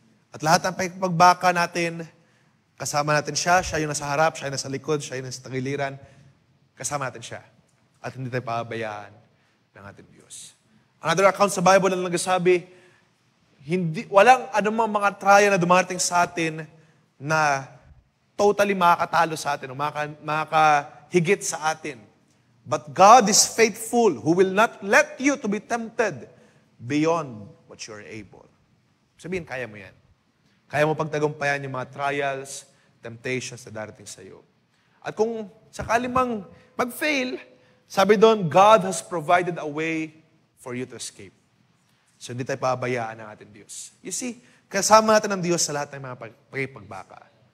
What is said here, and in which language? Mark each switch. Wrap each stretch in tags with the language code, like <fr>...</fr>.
<tl>At lahat ng pagbaka natin, kasama natin siya yung nasa harap, siya yung nasa likod, siya yung nasa tagiliran, kasama natin siya. At hindi tayo pabayaan ng ating Diyos. Another account sa Bible na nagsasabi, walang anumang mga trial na dumarating sa atin na totally makakatalo sa atin o makakahigit sa atin.</tl> <en>But God is faithful, who will not let you to be tempted beyond what you're able.</en> <tl>Sabihin, kaya mo yan. Kaya mo pagtagumpayan yung mga trials, temptations na darating sa iyo. At kung sakali mang mag-fail, sabi doon,</tl> <en>God has provided a way for you to escape.</en> <tl>So hindi tayo pabayaan ng ating Diyos.</tl> <en>You see,</en> <tl>kasama natin ang Diyos sa lahat ng mga pagbaka.</tl>